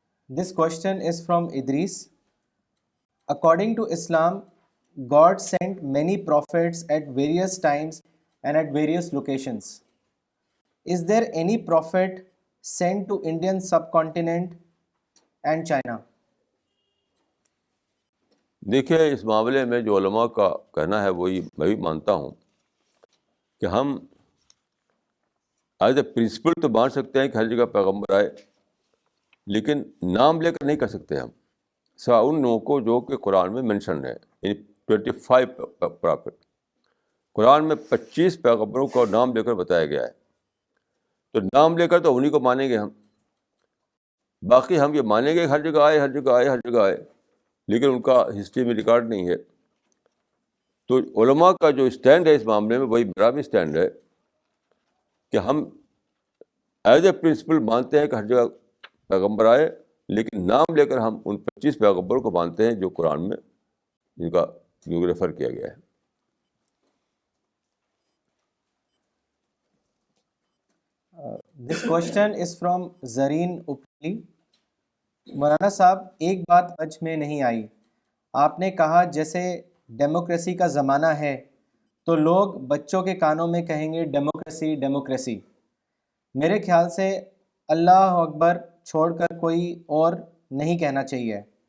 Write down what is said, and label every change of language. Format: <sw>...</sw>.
<en>This question is from Idris. According to Islam, God sent many prophets at various times and at various locations. Is there any prophet sent to Indian subcontinent and China?</en> <ur>دیکھیے اس معاملے میں جو علماء کا کہنا ہے وہی میں بھی مانتا ہوں کہ ہم</ur> <en>as a principle</en> <ur>تو مان سکتے ہیں کہ ہر جگہ پیغمبر آئے, لیکن نام لے کر نہیں کر سکتے ہم. سوا ان لوگوں کو جو کہ قرآن میں مینشن ہے, یعنی 25 پرافٹ. قرآن میں 25 پیغمبروں کو نام لے کر بتایا گیا ہے. تو نام لے کر تو انہیں کو مانیں گے ہم. باقی ہم یہ مانیں گے ہر جگہ آئے, ہر جگہ آئے, ہر جگہ آئے, لیکن ان کا ہسٹری میں ریکارڈ نہیں ہے. تو علماء کا جو اسٹینڈ ہے اس معاملے میں وہی میرا بھی اسٹینڈ ہے کہ ہم</ur> <en>as a principle</en> <ur>مانتے ہیں کہ ہر جگہ پیغمبر آئے, لیکن نام لے کر ہم ان 25 پیغمبروں کو مانتے ہیں جو قرآن میں جن کا جو ریفر کیا گیا ہے.</ur> <en>This question is from Zareen Upli.</en> <ur>مولانا صاحب, ایک بات سمجھ میں نہیں آئی. آپ نے کہا جیسے ڈیموکریسی کا زمانہ ہے تو لوگ بچوں کے کانوں میں کہیں گے ڈیموکریسی ڈیموکریسی. میرے خیال سے اللہ اکبر چھوڑ کر کوئی اور نہیں کہنا چاہیے.</ur>